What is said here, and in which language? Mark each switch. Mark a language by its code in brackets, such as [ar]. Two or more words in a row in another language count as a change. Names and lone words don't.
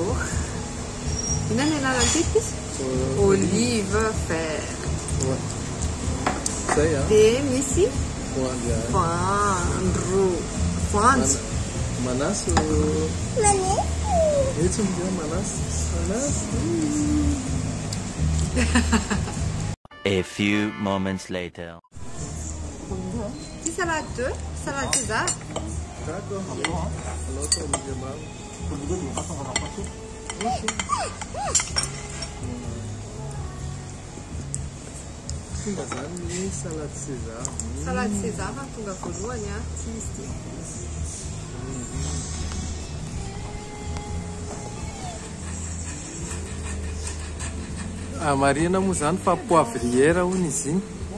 [mg] Inona ny anarany tiky izy? [fr] Olive vert. [mg] Ouais. Zay a. Dia misy Voanjo a. voanjo. Manasy. Etsy dia manasy. Manasy. [en] A few moments later. [fr] Ty salade 2, salade César. D'accord. Alors, ça me demande. [mg] Tonga zany ny [fr] salade César. Salade César [mg] tonga voalohany a tsy izy ty. Marina moa zany fa poivrière hono izy iny.